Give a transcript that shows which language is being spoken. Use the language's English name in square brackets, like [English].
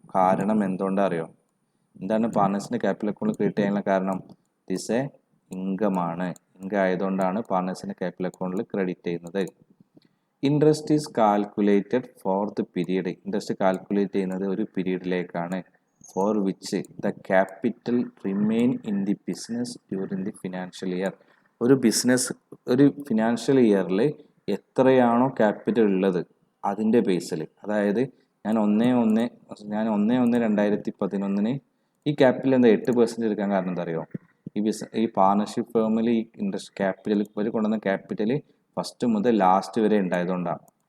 [Malayalam] കാരണം എന്തുകൊണ്ടാണ് അറിയോ? എന്താണ് പാർട്ണേഴ്സിൻ്റെ ക്യാപിറ്റൽ അക്കൗണ്ടിൽ ക്രെഡിറ്റ് ചെയ്യാനുള്ള കാരണം? ദിസ് എ ഇൻകം ആണ്. ഇൻകം ആയതുകൊണ്ടാണ് പാർട്ണേഴ്സിൻ്റെ ക്യാപിറ്റൽ അക്കൗണ്ടിൽ ക്രെഡിറ്റ് ചെയ്യുന്നത്. [English] Interest is calculated for the period. [Malayalam] Interest calculate ചെയ്യുന്നത് ഒരു പീരീഡിലേക്കാണ്. [English] for which the capital remain in the business during the financial year. [Malayalam] ഒരു ഫിനാൻഷ്യൽ ഇയറിൽ എത്രയാണോ ക്യാപിറ്റൽ ഉള്ളത് അതിൻ്റെ ബേസിൽ, അതായത് ഞാൻ 1/1/2011 ഈ ക്യാപിറ്റൽ എന്താ 8% എടുക്കാൻ കാരണം എന്താ അറിയോ? ഈ പാർട്ണർഷിപ്പ് ഫേമിൽ ഈ ഇൻട്രസ്റ്റ് ക്യാപിറ്റൽ ഇവർ കൊണ്ടുവന്ന ക്യാപിറ്റൽ ഫസ്റ്റ് മുതൽ ലാസ്റ്റ് വരെ ഉണ്ടായതുകൊണ്ടാണ്.